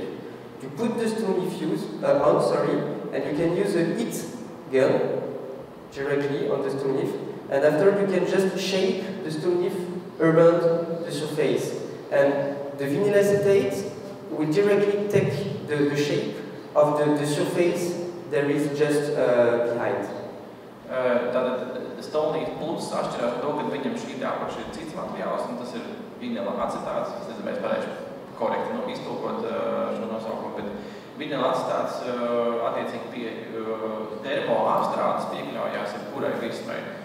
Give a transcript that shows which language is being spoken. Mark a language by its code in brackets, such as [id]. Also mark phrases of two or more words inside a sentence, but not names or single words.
[en] You put the StoneLeaf and you can use a heat gun directly on the StoneLeaf, and after you can just shape the StoneLeaf around the surface. And the vinyl acetate will directly take the shape of the surface there is just behind. [lv] Tātad StoneLeaf plus atšķirās par to, ka viņam šī apakša ir cits materiāls, un tas ir vinyla acetāts. Es nezinu, mēs varēšu korekti iztulkot šo nosaukumu, bet vinyla acetāts attiecīgi pie termoapstrādes piekļaujās jebkurai virsmai.